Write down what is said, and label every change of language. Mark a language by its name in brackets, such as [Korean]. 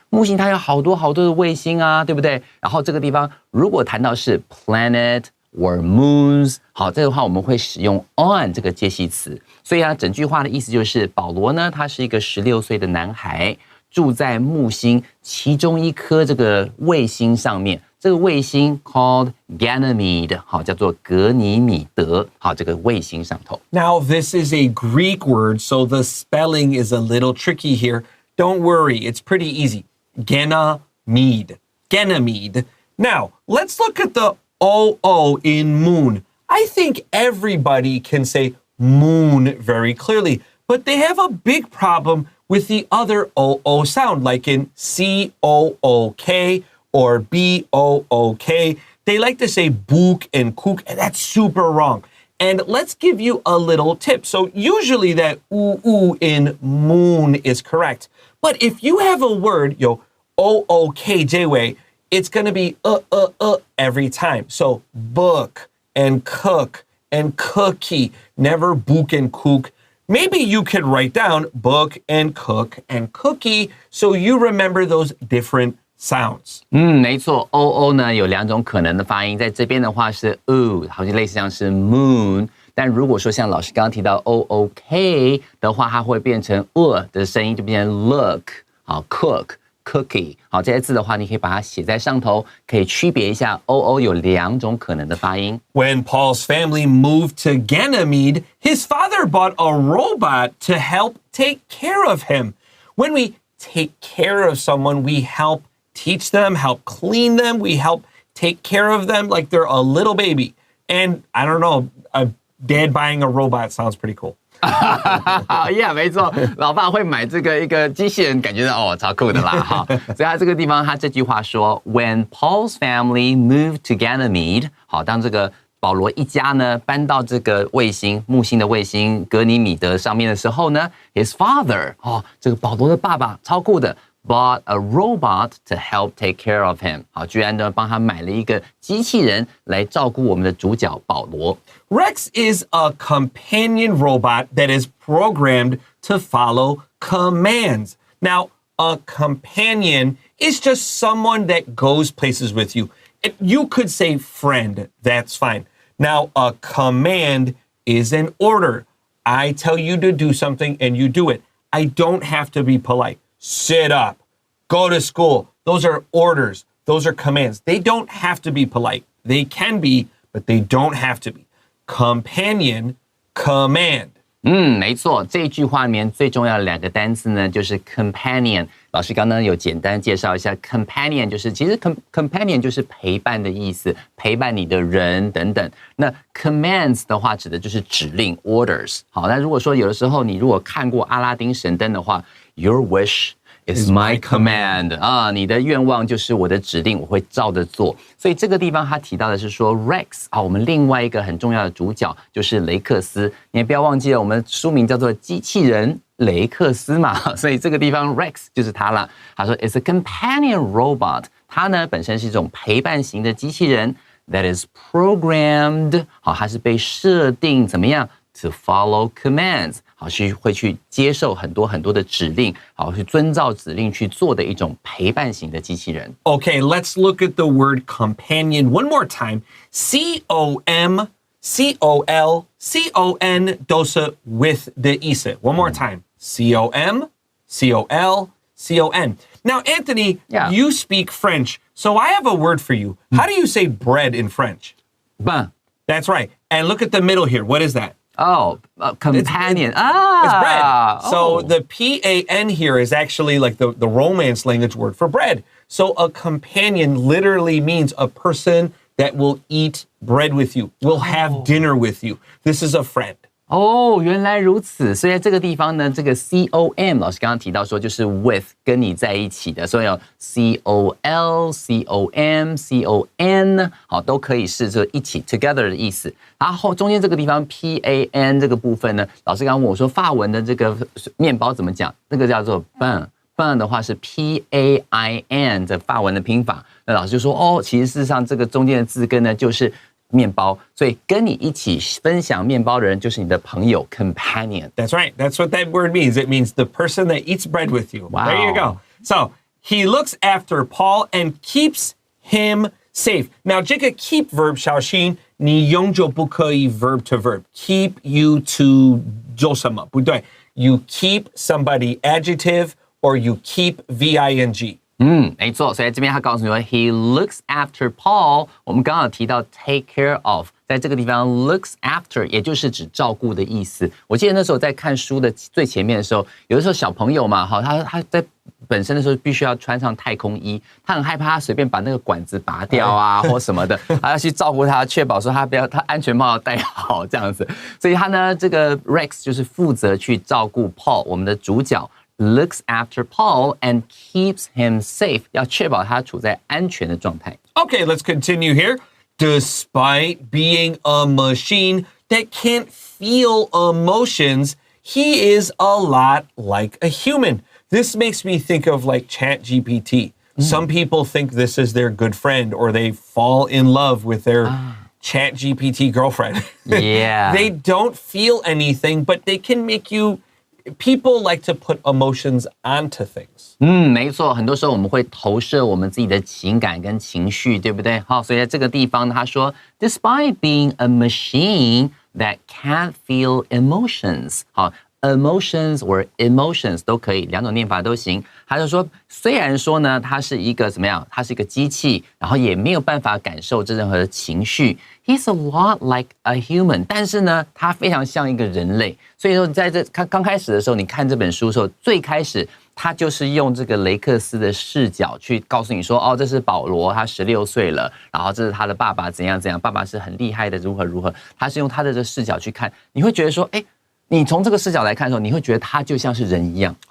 [Chinese] 木星它有好多好多的卫星啊，对不对？然后这个地方如果谈到是 [English] planet or moons， [Chinese] 好，这个话我们会使用 on 这个介系词。所以整句话的意思就是保罗呢，他是一个16岁的男孩，住在木星其中一颗这个卫星上面。这个卫星 [English] called Ganymede， [Chinese] 好，叫做格尼米德，好，这个卫星上头。 [English] Now, this is a Greek word, so the spelling is a little tricky here. Don't worry, it's pretty easy. Ganymede. Ganymede. Now, let's look at the O in moon. I think everybody can say moon very clearly, but they have a big problem with the other O sound, like in COOK or BOOK. They like to say book and kook, and that's super wrong. And let's give you a little tip. So usually that oo in moon is correct. But if you have a word, OOKJ way, it's going to be every time. So book and cook and cookie, never book and kook. Maybe you could write down book and cook and cookie so you remember those different sounds. [Chinese] 没错 ，oo 呢有2种可能的发音，在这边的话是 好像类似像是 moon， 但如果说像老师刚刚提到 ook 的话，它会变成的声音，就变成 look， 好 cook。Cookie， 好，这些字的话，你可以把它写在上头，可以区别一下 oo 有2种可能的发音。 [English] When Paul's family moved to Ganymede, his father bought a robot to help take care of him. When we take care of someone, we help teach them, help clean them, we help take care of them like they're a little baby. And I don't know, a dad buying a robot sounds pretty cool. [Chinese] Yeah， 没错，老爸会买这个一个机器人，感觉到超酷的啦哈。所以他这个地方，他这句话说 ， [English] When Paul's family moved to Ganymede， [Chinese] 好，当这个保罗一家呢搬到这个卫星木星的卫星格尼米德上面的时候呢 ， [English] His father， [Chinese] 这个保罗的爸爸超酷的。 [English] Bought a robot to help take care of him， [Chinese] 好，居然呢帮他买了一个机器人来照顾我们的主角保罗。 [English] Rex is a companion robot that is programmed to follow commands. Now, a companion is just someone that goes places with you. You could say friend, that's fine. Now, a command is an order. I tell you to do something and you do it. I don't have to be polite. Sit up, go to school. Those are orders. Those are commands. They don't have to be polite. They can be, but they don't have to be. Companion, command. [Chinese] 没错，这一句话里面最重要的2个单词呢，就是 companion。老师刚刚有简单介绍一下 companion， 就是其实 companion 就是陪伴的意思，陪伴你的人等等。那 commands 的话指的就是指令 orders。好，那如果说有的时候你如果看过阿拉丁神灯的话 ， [English] Your wish is my command [Chinese] 啊，你的愿望就是我的指令，我会照着做。所以这个地方他提到的是说 Rex 啊，我们另外一个很重要的主角就是雷克斯。你也不要忘记了，我们书名叫做机器人雷克斯嘛，所以这个地方 Rex 就是他了。他说 [English] It's a companion robot， [Chinese] 它呢本身是一种陪伴型的机器人 [English] that is programmed， [Chinese] 好，它是被设定怎么样 [English] to follow commands， [Chinese] 好，会去接受很多很多的指令，好，去遵照指令去做的一种陪伴型的机器人。 [English] Okay, let's look at the word companion one more time. [Chinese] COM, COL, CON, 都是 with 的意思. [English] One more time. COM, COL, CON. Now, Anthony, Yeah. you speak French, so I have a word for you. How do you say bread in French? Pain. That's right. And look at the middle here. What is that? Companion. It's bread. So Oh. the PAN here is actually like the Romance language word for bread. So a companion literally means a person that will eat bread with you, will have dinner with you. This is a friend. [Chinese] 原来如此。所以在这个地方呢，这个 COM 老师刚刚提到说就是 with 跟你在一起的，所以有 COL、COM、CON 好都可以是这一起 together 的意思。然后中间这个地方 PAN 这个部分呢，老师刚刚问我说法文的这个面包怎么讲？那个叫做 pain。pain 的话是 PAIN 这法文的拼法。那老师就说其实事实上这个中间的字根呢就是面包，所以跟你一起分享面包的人就是你的朋友 companion. [English] That's right. That's what that word means. It means the person that eats bread with you. Wow. There you go. So he looks after Paul and keeps him safe. [Chinese] Now, 这个 keep verb 小心你用就不可以 [English] verb to verb. Keep you to [Chinese] 做什么？不对。 [English] You keep somebody adjective or you keep V-I-N-G. [Chinese] 没错，所以这边他告诉你说 [English] he looks after Paul。 [Chinese] 我们刚刚有提到 [English] take care of， [Chinese] 在这个地方 [English] looks after [Chinese] 也就是指照顾的意思。我记得那时候在看书的最前面的时候，有的时候小朋友嘛，他在本身的时候必须要穿上太空衣，他很害怕他随便把那个管子拔掉啊或什么的，他要去照顾他，确保说他安全帽要戴好这样子。所以他呢，这个 Rex 就是负责去照顾 Paul， 我们的主角。 [English] Looks after Paul and keeps him safe. [Chinese] 要确保他处在安全的状态。 [English] Okay, let's continue here. Despite being a machine that can't feel emotions, he is a lot like a human. This makes me think of like ChatGPT. Some people think this is their good friend or they fall in love with their ChatGPT girlfriend. Yeah. They don't feel anything, but they can make you...People like to put emotions onto things. [Chinese] 没错，很多时候我们会投射我们自己的情感跟情绪，对不对？好，所以在这个地方呢，他说 ， [English] Despite being a machine that can't feel emotions， [Chinese] 好 ， [English] emotions or emotions [Chinese] 都可以，两种念法都行。他就说，虽然说呢，它是一个怎么样？它是一个机器，然后也没有办法感受这任何的情绪。 [English] He's a lot like a human， [Chinese] 但是呢，他非常像一个人类。所以说，在这刚开始的时候，你看这本书的时候，最开始他就是用这个雷克斯的视角去告诉你说，哦，这是保罗，他16岁了，然后这是他的爸爸怎样怎样，爸爸是很厉害的，如何如何。他是用他的这个视角去看，你会觉得说，哎，你从这个视角来看的时候，你会觉得他就像是人一样。